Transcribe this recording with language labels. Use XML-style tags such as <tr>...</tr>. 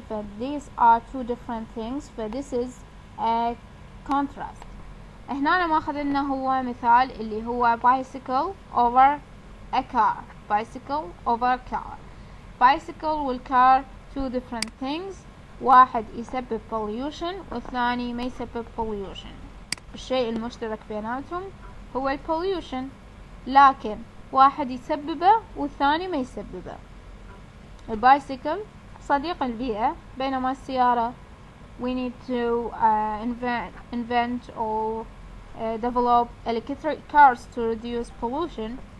<en>ف these are two different things. ف this is a contrast.</en> <ar>هنا ما اخذنا هو مثال اللي هو</ar> <en>bicycle over a car. bicycle over car. bicycle والcar two different things.</en> <ar>واحد يسبب pollution والثاني ما يسبب pollution. الشيء المشترك بيناتهم هو ال pollution، لكن واحد يسببه والثاني ما يسببه. البايسيكل صديق البيئة، بينما السيارة</ar> <en>we need to invent or develop electric cars to reduce pollution.</en>